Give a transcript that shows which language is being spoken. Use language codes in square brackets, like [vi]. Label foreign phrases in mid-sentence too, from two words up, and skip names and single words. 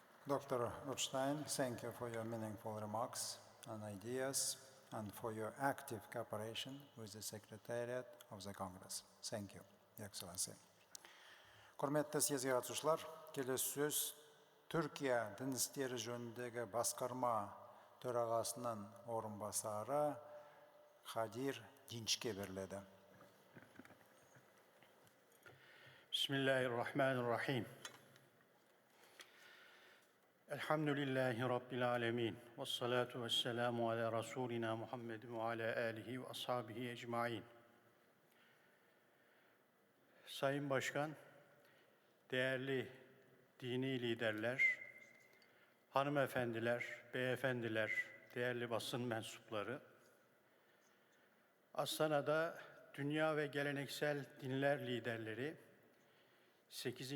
[en] Dr. Rothstein, thank you for your meaningful remarks and ideas and for your active cooperation with the Secretariat of the Congress. Thank you, Your Excellency. [kk] Құрметті съезге қатысушылар, келесі сөз Түркия дін істері жөніндегі басқарма төрағасының орынбасары Хадир Динчке беріледі. [ar] بسم الله الرحمن الرحيم. الحمد لله رب العالمين. والصلاة والسلام على رسولنا محمد وعلى آله وأصحابه أجمعين. [tr] Sayın Başkan, değerli dini liderler, hanımefendiler, beyefendiler, değerli basın mensupları, Astana'da dünya ve geleneksel dinler liderleri 8.